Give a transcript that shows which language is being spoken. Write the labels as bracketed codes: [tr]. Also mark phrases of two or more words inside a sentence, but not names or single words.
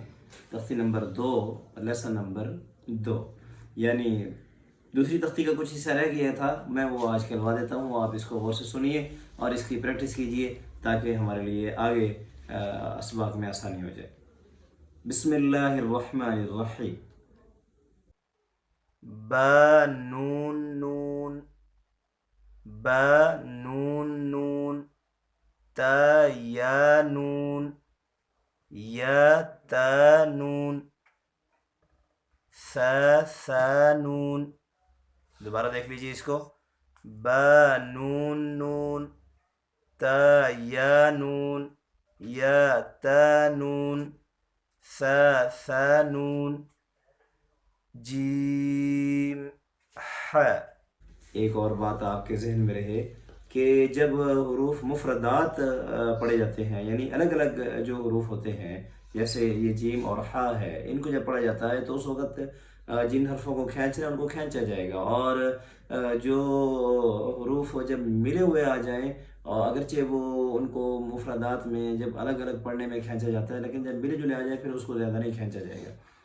[ur] تختی نمبر 2، لیسن نمبر 2، یعنی دوسری تختی کا کچھ حصہ رہ گیا تھا، میں وہ آج کہلوا دیتا ہوں۔ آپ اس کو غور سے سنیے اور اس کی پریکٹس کیجیے تاکہ ہمارے لیے آگے اسباق میں آسانی ہو جائے۔ [ar] بسم اللہ الرحمن الرحیم۔ [ur] با نون نون، با نون نون، تا یا نون، یا تا نون، ثا نون۔ دوبارہ دیکھ لیجیے اس کو۔ با نون نون، تا یا نون، یا تا نون، ثا نون، جیم ح۔ ایک اور بات آپ کے ذہن میں رہے کہ جب حروف مفردات پڑھے جاتے ہیں، یعنی الگ الگ جو حروف ہوتے ہیں، جیسے یہ جیم اور ح ہے، ان کو جب پڑھا جاتا ہے تو اس وقت جن حرفوں کو کھینچنا ہے ان کو کھینچا جائے گا، اور جو حروف جب ملے ہوئے آ جائیں، اگرچہ وہ ان کو مفردات میں جب الگ الگ پڑھنے میں کھینچا جاتا ہے، لیکن جب ملے جلے آ جائے پھر اس کو زیادہ نہیں کھینچا جائے گا۔